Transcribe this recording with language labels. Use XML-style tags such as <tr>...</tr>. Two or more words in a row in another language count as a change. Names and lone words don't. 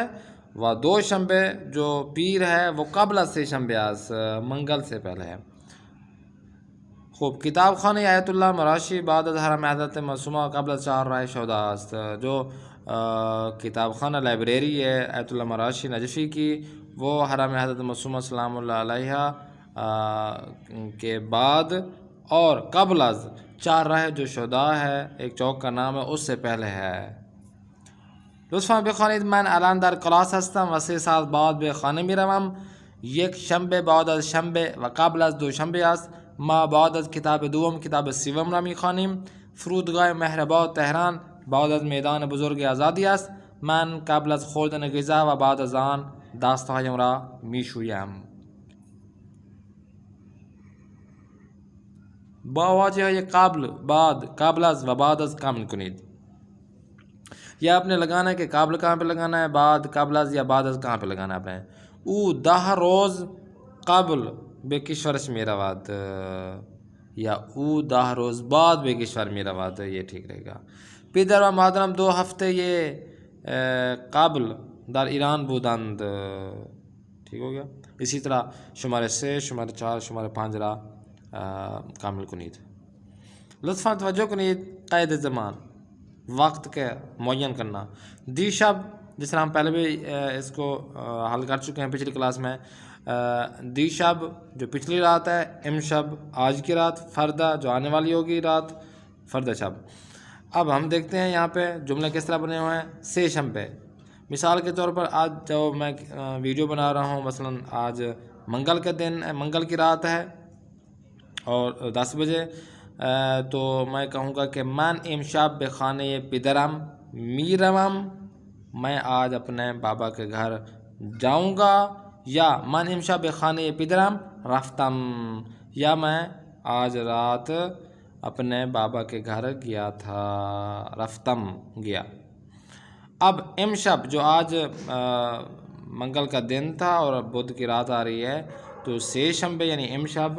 <ur>و دوشنبه جو پیر ہے وہ</ur> <fa>قبل از سه شنبه است</fa> <ur>منگل سے پہلے ہے.</ur> <fa>خوب کتاب خانه آیت الله مراشی بعد از حرم حضرت معصومہ قبل از چهارراه شهدا است.</fa> <ur>جو کتاب خانہ لائبریری ہے آیت اللہ مراشی نجفی کی وہ حرم حضرت معصومہ سلام اللہ علیہ کے بعد اور</ur> <fa>قبل از چهارراه</fa> <ur>جو شهدا ہے ایک چوک کا نام ہے اس سے پہلے ہے.</ur> <fa>لطفاً بخوانید من الان در کلاس هستم و 3 ساعت بعد به خانه میروم. یک شنبه بعد از شنبه و قبل از دوشنبه است. ما بعد از کتاب دوم کتاب سوم را میخوانیم. فرودگاه مهرآباد تهران بعد از میدان بزرگ آزادی است. من قبل از خوردن غذا و بعد از آن دستهایم را میشویم. با واژه‌های قبل، بعد، قبل از و بعد از کامل کنید.</fa> <ur>یا آپ نے لگانا ہے کہ قبل کہاں پہ لگانا ہے،</ur> <fa>بعد قبل از یا بعد از</fa> <ur>کہاں پہ لگانا ہے آپ نے.</ur> <fa>او 10 روز قبل به کشورش می رود یا او 10 روز بعد به کشور می رود،</fa> <ur>یہ ٹھیک رہے گا.</ur> <fa>پدر و مادرم 2 ہفته قبل در ایران بودند.</fa> <ur>ٹھیک ہو گیا. اسی طرح</ur> <fa>شماره 3 شماره 4 شماره 5 را کامل کنید. لطفاً توجہ کنید قید زمان</fa> <ur>وقت کے معین کرنا. دیشب جس طرح ہم پہلے بھی اس کو حل کر چکے ہیں پچھلی کلاس میں. دیشب جو پچھلی رات ہے، امشب آج کی رات، فردہ جو آنے والی ہوگی رات،</ur> <fa>فردہ شب.</fa> <ur>اب ہم دیکھتے ہیں یہاں پہ جملے کس طرح بنے ہوئے ہیں. سه شنبه مثال کے طور پر آج جو میں ویڈیو بنا رہا ہوں مثلا آج منگل کا دن منگل کی رات ہے اور 10 بجے تو میں کہوں گا کہ</ur> <fa>من امشب به خانه پدرم میروم.</fa> <ur>میں آج اپنے بابا کے گھر جاؤں گا.</ur> <fa>یا من امشب به خانه پدرم رفتم.</fa> <ur>یا میں آج رات اپنے بابا کے گھر گیا تھا. رفتم گیا. اب امشب جو آج منگل کا دن تھا اور بدھ کی رات آ رہی ہے تو سه شنبه یعنی امشب.</ur>